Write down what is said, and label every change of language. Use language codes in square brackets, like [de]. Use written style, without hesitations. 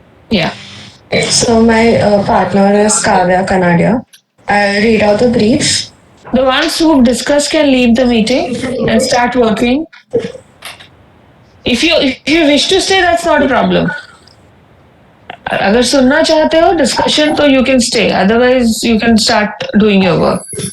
[en] Yeah. So my partner is Kavya Kanadia. I'll read out the brief. The ones who've discussed can leave the meeting and start working. If you wish to stay, that's not a problem. [hi] अगर सुनना चाहते हो discussion तो [en] you can stay. Otherwise, you can start doing your work.